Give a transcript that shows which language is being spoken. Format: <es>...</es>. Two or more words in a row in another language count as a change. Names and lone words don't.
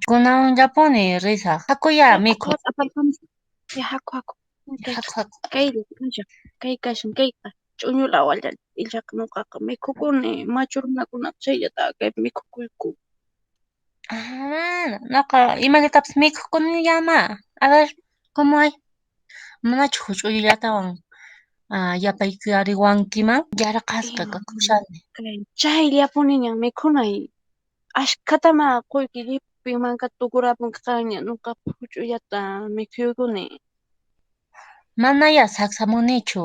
<qu>Kunawanllapuni risaq. Hakuya mikhuq. Aparqamus, ya haku. Haku haku. Kaylla kashan, kay kashan, kayqa ch'uñu lawalla illaqa nuqaqa mikhukuni, machu runakunaqa chayllata kaypi mikhukuyku. Mana, nuqa imanitapis mikhukunillamá.</qu> <es>A ver, ¿cómo hay?</es> <qu>Manachu huch'uyllatawan yapaykariwankiman? Yarqasqa kakushani. Chayllapuniñan mikhunay, ashkhatama quyki llipin mankata tukurapunqa qaña nuqaqa huch'uyllata mikhuykuni. Manaya saksamunichu.</qu>